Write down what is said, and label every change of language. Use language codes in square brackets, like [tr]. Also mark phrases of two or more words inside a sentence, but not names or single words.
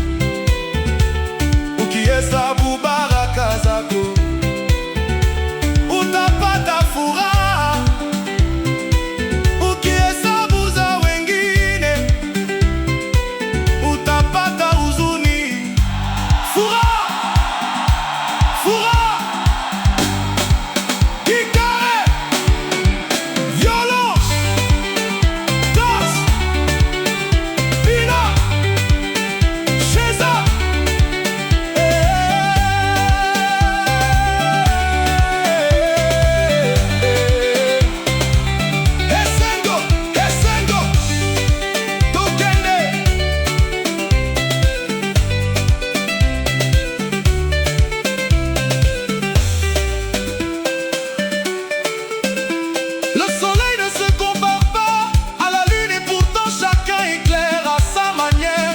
[sw] Ukihesabu baraka zako utapata furaha, ukihesabu za wengine utapata huzuni. Furaha, furaha, kikare, violence, danse, bina, cheza. [ln] Esengo, esengo, tokende. [fr] Le soleil ne se compare pas à la lune et pourtant chacun éclaire à sa manière.